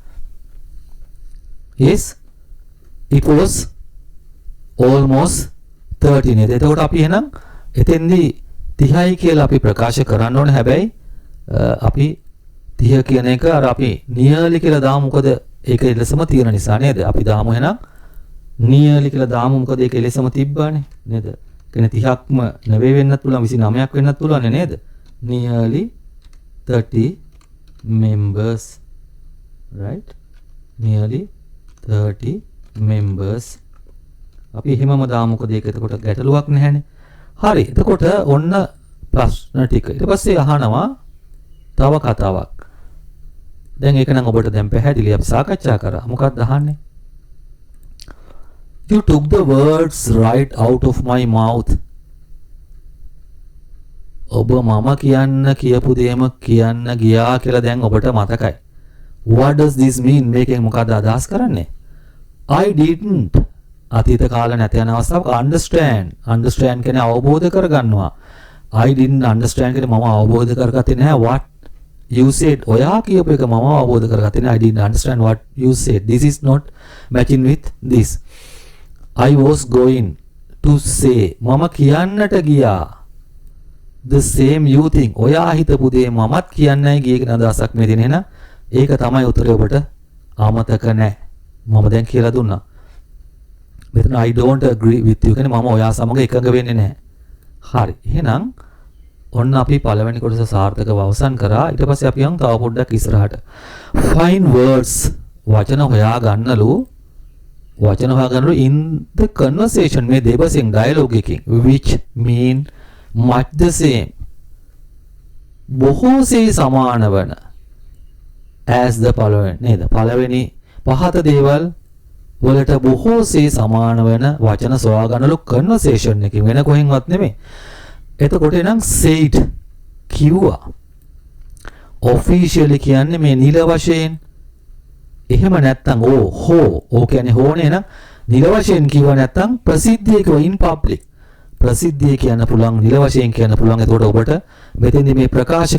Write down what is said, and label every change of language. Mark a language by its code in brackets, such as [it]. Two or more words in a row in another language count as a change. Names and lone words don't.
[en] yes it was almost 30 [si] නේද එතකොට අපි එහෙනම් එතෙන්දී 30යි කියලා අපි ප්‍රකාශ කරන්න ඕනේ හැබැයි අපි 30 කියන එක අර අපි නියර්ලි කියලා දාමු මොකද ඒක එලෙසම තියෙන නිසා නේද අපි දාමු එහෙනම් නියර්ලි කියලා දාමු මොකද ඒක එලෙසම තිබ්බානේ නේද කියන්නේ 30ක්ම නෙවෙයි වෙන්නත් පුළුවන් 29ක් වෙන්නත් පුළුවන් නේද [en] nearly 30 members right nearly 30 members [si] අපි එහෙමම දාමු මොකද ඒක එතකොට ගැටලුවක් නැහැනේ හරි එතකොට ඔන්න ප්‍රශ්න ටික ඊට පස්සේ අහනවා තව කතාවක් දැන් ඒක නම් ඔබට දැන් පැහැදිලි අපි සාකච්ඡා කරා මොකක්ද අහන්නේ [en] you took the words right out of my mouth [si] ඔබ මම කියපු දේම කියන්න ගියා කියලා දැන් ඔබට මතකයි [en] what does this mean [si] මේකෙන් මොකක්ද අදහස් කරන්නේ [en] I didn't [si] අතීත කාල නැත යන අවස්ථාවක understand කියන්නේ අවබෝධ කරගන්නවා [en] I didn't understand [si] කියන්නේ මම අවබෝධ කරගත්තේ නැහැ [en] what you said [si] ඔයා කියපු එක මම අවබෝධ කරගත්තේ නැහැ [en] I didn't understand what you said this is not matching with this I was going to say [si] මම කියන්නට ගියා [en] the same you think [si] ඔයා හිතපු දේ මමත් කියන්නයි ගියේ කියන අදහසක් මේ තියෙන එහෙනම් ඒක තමයි උත්තරේ ඔබට ආමතක නැහැ මම දැන් කියලා දුන්නා මෙතන [en] I don't agree with you [si] කියන්නේ මම ඔයා සමග එකඟ වෙන්නේ නැහැ හරි එහෙනම් ඔන්න අපි පළවෙනි කොටස සාර්ථකව අවසන් කරා ඊට පස්සේ අපි යමු තව පොඩ්ඩක් ඉස්සරහට [en] find words [si] වචන හොයා ගන්නලු [en] in the conversation [si] මේ දෙබසින් dialogue එකකින් [en] which mean much the same [si] බොහෝසේ සමාන වන [en] as the following [si] නේද පළවෙනි පහත දේවල් වලට බොහෝසේ සමාන වෙන වචන සොයා ගන්නලු conversation එකකින් වෙන කොහෙන්වත් නෙමෙයි එතකොට එනම් said කිව්වා officially කියන්නේ මේ නිල වශයෙන් එහෙම නැත්නම් ඕ කියන්නේ හෝනේ නම් නිල වශයෙන් කිව්ව නැත්නම් ප්‍රසිද්ධිය කිව්ව [en] in public [si] ප්‍රසිද්ධිය කියන්න පුළුවන් නිල වශයෙන් කියන්න පුළුවන් එතකොට ඔබට මෙතෙන්දි මේ ප්‍රකාශ